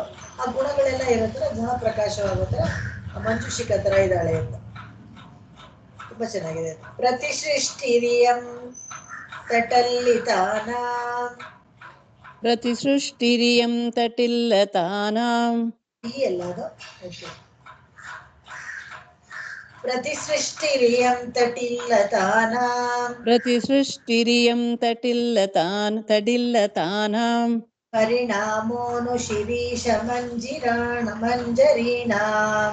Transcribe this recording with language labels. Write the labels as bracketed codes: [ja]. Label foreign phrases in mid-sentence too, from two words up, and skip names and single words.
[kn] ಆ ಗುಣಗಳೆಲ್ಲ ಇರೋ ಥರ ಗುಣ ಪ್ರಕಾಶವಾಗೋ ಥರ ಮಂಜುಷಿಕ ತರ ಇದ್ದಾಳೆ ಅಂತ. ತುಂಬಾ ಚೆನ್ನಾಗಿದೆ. [sa] ಪ್ರತಿಸೃಷ್ಟಿರಿಯಂ ತಟಲ್ಲಿತಾನಾಂ, ಪ್ರತಿಸೃಷ್ಟಿರಿಯಂ ತಟಿಲ್ಲತಾನಾಂ, [kn] ಈ ಎಲ್ಲದು ಓಕೆ. [sa] ಪ್ರತಿಸೃಷ್ಟಿರಿಯಂ ತಟಿಲ್ಲತಾನಾಂ, ಪ್ರತಿಸೃಷ್ಟಿರಿಯಂ ತಟಿಲ್ಲತಾನಾಂ, ಪರಿಣಾಮೋನು ಶಿರೀಷ ಮಂಜರೀಣಾಂ,